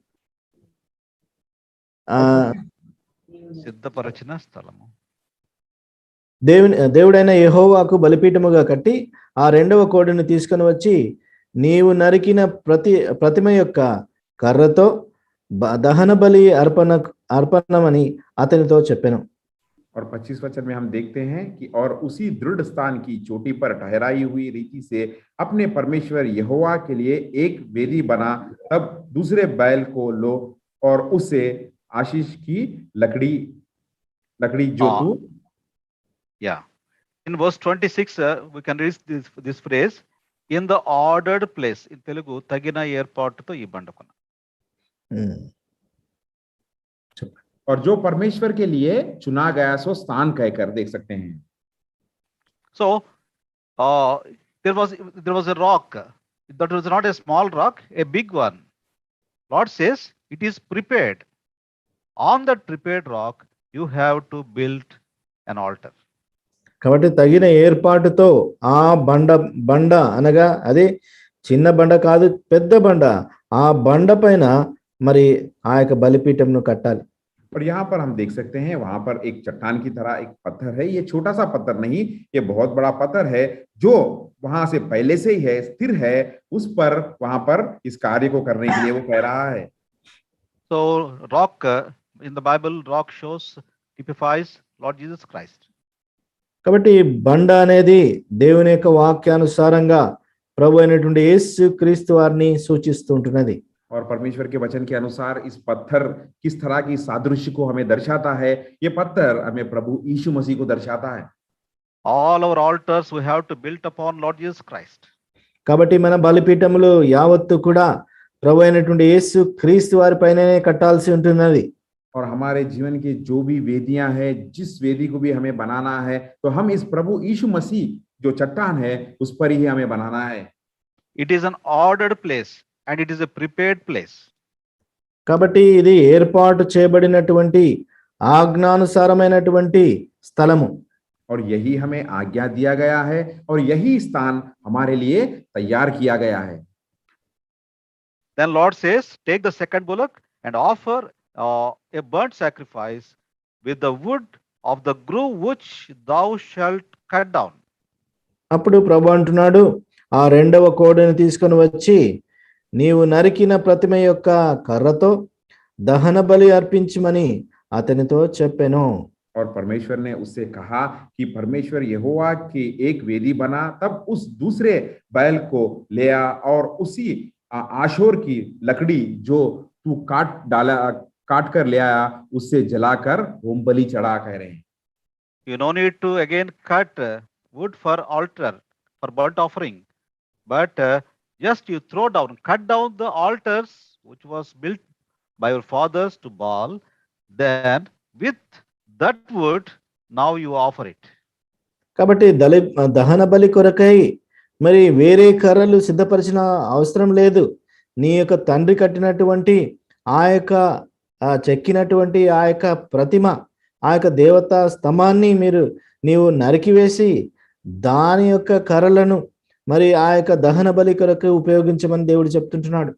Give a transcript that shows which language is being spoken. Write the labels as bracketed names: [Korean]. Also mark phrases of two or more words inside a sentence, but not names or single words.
[Telugu] సిద్ధపరచిన స్థలము. దేవుడైన యెహోవాకు బలిపీఠముగా కట్టి ఆ రెండవ కోడెను తీసుకుని వచ్చి నీవు నరికిన ప్రతిమ యొక్క కర్రతో దహన బలి అర్పణమని అతనితో చెప్పెను. [Hindi] और 25 वचन में हम देखते हैं कि और उसी दृढ़ स्थान की चोटी पर ठहराई हुई रीति से अपने परमेश्वर यहोवा के लिए एक वेदी बना, तब दूसरे बैल को लो और उससे आशीष की लकड़ी जो तू. [English] Yeah. In verse 26 we can read this phrase, in the ordered place. In Telugu [Telugu] తగిన ఏర్పాటుతో ఈ బండకొన. [Hindi] और जो परमेश्वर के लिए चुना गया सो स्थान कहकर देख सकते हैं. [English] So there was a rock. That was not a small rock, a big one. Lord says it is prepared. On that prepared rock you have to build an altar. [Telugu] కాబట్టి తగిన ఏర్పాటుతో ఆ బండ అనగా అదే చిన్న బండ కాదు, పెద్ద బండ, ఆ బండ పైన మరి ఆ యొక్క బలిపీఠంను కట్టాలి. [Hindi] और यहाँ पर हम देख सकते हैं वहां पर एक चट्टान की तरह एक पत्थर है. ये छोटा सा पत्थर नहीं, ये बहुत बड़ा पत्थर है जो वहां से पहले से ही है, स्थिर है. उस पर वहां पर इस कार्य को करने के लिए वो कह रहा है. [English] So rock in the Bible, rock typifies Lord Jesus Christ. [Telugu] కాబట్టి బండ అనేది దేవుని యొక్క వాక్యానుసారంగా ప్రభు అయినటువంటి యేసు క్రీస్తు వారిని సూచిస్తుంటున్నది. [Hindi] और परमेश्वर के वचन के अनुसार इस पत्थर किस तरह की सादृश्य को हमें दर्शाता है. ये पत्थर हमें प्रभु यीशु मसीह को दर्शाता है. [English] All our altars we have to build upon Lord Jesus Christ. [Telugu] కాబట్టి మన బలిపీఠములు యావత్తు కూడా ప్రభు అయినటువంటి యేసు క్రీస్తు వారి పైననే కట్టాల్సి ఉంటున్నది. [Hindi] और हमारे जीवन की जो भी वेदियां हैं, जिस वेदी को भी हमें बनाना है, तो हम इस प्रभु यीशु मसीह जो चट्टान है उस पर ही हमें बनाना है. [English] It is an ordered place and it is a prepared place. [Telugu] కాబట్టి ఇది ఏర్పాటు చేయబడినటువంటి ఆజ్ఞానుసారమైనటువంటి స్థలము. [Hindi] और यही हमें आज्ञा दिया गया है और यही स्थान हमारे लिए तैयार किया गया है. [English] Then Lord says, take the second bullock and offer a burnt sacrifice with the wood of the grove which thou shalt cut down. [Telugu] అప్పుడు ప్రభు అంటున్నాడు, ఆ రెండవ కోడెను తీసుకొని వచ్చి నీవు నరికిన ప్రతిమ యొక్క కర్రతో దహన బలి అర్పించమని అతనితో చెప్పెను. [Hindi] और परमेश्वर ने उससे कहा कि परमेश्वर यहोवा की एक वेदी बना, तब उस दूसरे बैल को ले आ और उसी आशोर की लकड़ी जो तू काट कर ले आया उससे जलाकर होम बलि चढ़ा, कह रहे हैं. [English] You no need to again cut wood for altar, for burnt offering, but just you cut down the altars which was built by your fathers to Baal. Then with that wood, now you offer it. [Telugu] కాబట్టి దహన బలి కొరకై మరి వేరే కర్రలు సిద్ధపరిచిన అవసరం లేదు. నీ యొక్క తండ్రి కట్టినటువంటి ఆ యొక్క చెక్కినటువంటి ఆ యొక్క ప్రతిమ, ఆ యొక్క దేవతా స్తంభాన్ని నీవు నరికివేసి దాని యొక్క కర్రలను మరి ఆ యొక్క దహన బలి కొరకు ఉపయోగించమని దేవుడు చెప్తుంటున్నాడు.